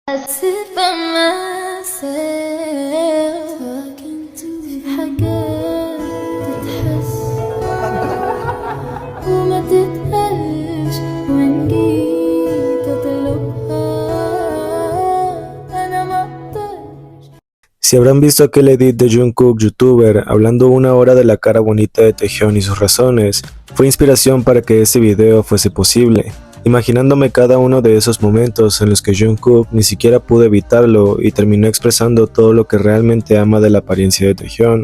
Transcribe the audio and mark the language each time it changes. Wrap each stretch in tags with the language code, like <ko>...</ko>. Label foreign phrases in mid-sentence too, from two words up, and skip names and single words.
<en>sit by myself talking to</en> <ar>في حاجات تتحس وما تتقالش وإن جيت أطلبها أنا مقدرش.</ar> <es>Si habrán visto aquel edit de Jungkook, youtuber, hablando una hora de la cara bonita de Taehyun y sus razones, fue inspiración para que este video fuese posible. Imaginándome cada uno de esos momentos en los que Jungkook ni siquiera pudo evitarlo y terminó expresando todo lo que realmente ama de la apariencia de Taehyun.</es>